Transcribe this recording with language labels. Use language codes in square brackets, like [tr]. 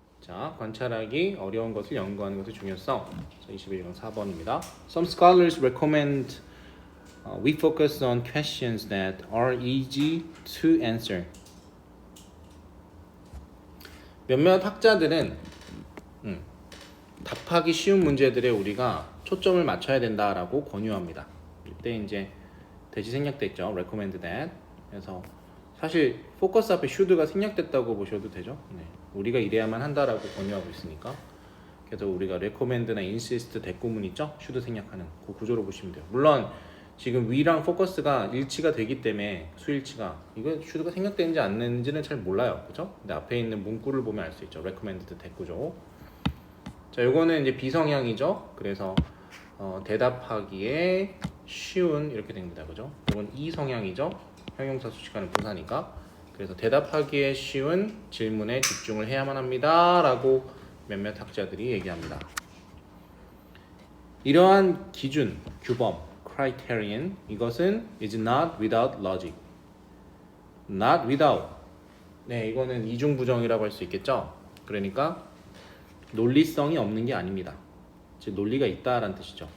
[ko] 자, 관찰하기 어려운 것을 연구하는 것의 중요성. 자, 21번 4번입니다. [en] Some scholars recommend we focus on questions that are easy to answer. [ko] 몇몇 학자들은 답하기 쉬운 문제들에 우리가 초점을 맞춰야 된다라고 권유합니다. 이때 이제 대시 생략됐죠. [en] recommend that. [ko] 그래서 사실 포커스 앞에 should가 생략됐다고 보셔도 되죠. 네. 우리가 이래야만 한다라고 권유하고 있으니까. 그래서 우리가 recommend나 insist 대꾸문 있죠? should 생략하는 그 구조로 보시면 돼요. 물론 지금 we랑 focus가 일치가 되기 때문에 수일치가 이거 should가 생략되는지 안 되는지는 잘 몰라요. 그죠? 근데 앞에 있는 문구를 보면 알 수 있죠. recommended 대꾸죠. 자, 요거는 이제 비성향이죠. 그래서 대답하기에 쉬운 이렇게 됩니다. 그죠? 이건 이성향이죠. 형용사 수식하는 부사니까. 그래서 대답하기에 쉬운 질문에 집중을 해야만 합니다. 라고 몇몇 학자들이 얘기합니다. 이러한 기준, 규범, [en] criterion, [ko] 이것은 [en] is not without logic. not without. [ko] 네, 이거는 이중부정이라고 할 수 있겠죠. 그러니까 논리성이 없는 게 아닙니다. 즉 논리가 있다라는 뜻이죠.